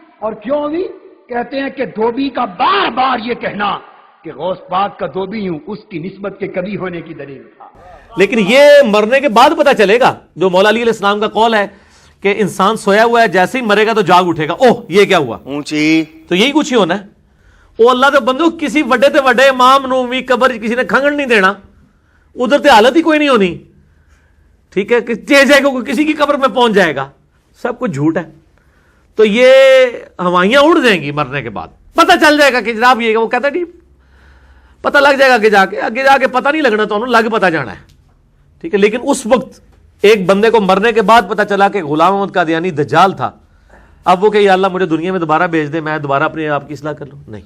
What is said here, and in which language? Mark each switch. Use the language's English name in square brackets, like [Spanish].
[Urdu] اور کیوں ہوئی؟ کہتے ہیں کہ دھوبی کا بار بار یہ کہنا کہ غوث پاک کا دھوبی ہوں اس کی نسبت کے کبھی ہونے کی دلیل تھا. لیکن یہ مرنے کے بعد پتہ چلے گا، جو مولا علی علیہ السلام کا قول ہے کہ انسان سویا ہوا ہے جیسے ہی مرے گا تو جاگ اٹھے گا. اوہ یہ کیا ہوا؟ اونچی تو یہی کچھ ہی ہونا ہے. [Punjabi] وہ اللہ دے بندو کسی وڈے تے وڈے امام نو بھی قبر کسی نے کھنگن نہیں دینا، ادھر تے حالت ہی کوئی نہیں ہونی. [Urdu] ٹھیک ہے کہ جائے گا کسی کی قبر میں پہنچ جائے گا، سب کچھ جھوٹ ہے. تو یہ ہوائیاں اڑ جائیں گی مرنے کے بعد، پتہ چل جائے گا کہ جناب یہ وہ کہتا نہیں، پتہ لگ جائے گا کہ [Punjabi] آگے جا کے پتہ نہیں لگنا تو انہوں لگ پتہ جانا ہے. [Urdu] ٹھیک ہے، لیکن اس وقت ایک بندے کو مرنے کے بعد پتہ چلا کہ غلام احمد قادیانی دجال تھا، اب وہ کہ یا اللہ مجھے دنیا میں دوبارہ بھیج دے، میں دوبارہ اپنے آپ کی اصلاح کر لوں.